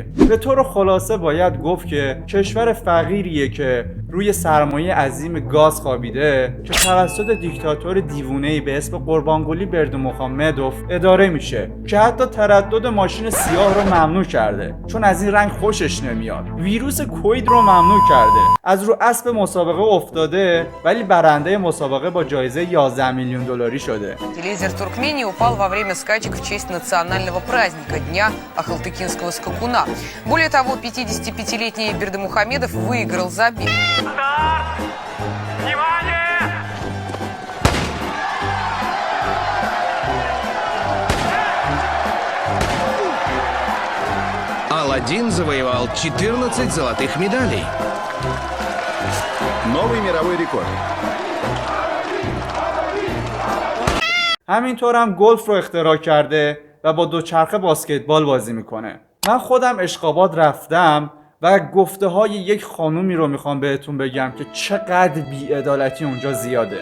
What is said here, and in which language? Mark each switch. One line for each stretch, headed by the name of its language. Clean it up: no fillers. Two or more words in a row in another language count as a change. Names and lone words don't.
Persian: به طور خلاصه باید گفت که کشور فقیریه که روی سرمایه عظیم گاز خوابیده که توسط دیکتاتور دیوونه‌ای به اسم قربانقلی بردمخامدوف اداره میشه که حتی تردد ماشین سیاه رو ممنوع کرده چون از این رنگ خوشش نمیاد. ویروس کوید رو ممنوع کرده. از رو اسب مسابقه افتاده ولی برنده مسابقه با جایزه 11 میلیون دلاری شده.
Russian: Лидер Туркмении упал во время скачек в честь национального праздника Дня Ахалтыкинского скакуна. Более того, 55-летний Бердымухамедов выиграл забег. Аладдин завоевал 14 золотых медалей. Новый мировой рекорд.
Persian: همینطور هم گلف رو اختراع کرده و با دوچرخه باسکتبال بازی میکنه. من خودم اشخاباد رفتم و گفته های یک خانومی رو میخوام بهتون بگم که چقدر بی‌عدالتی اونجا زیاده.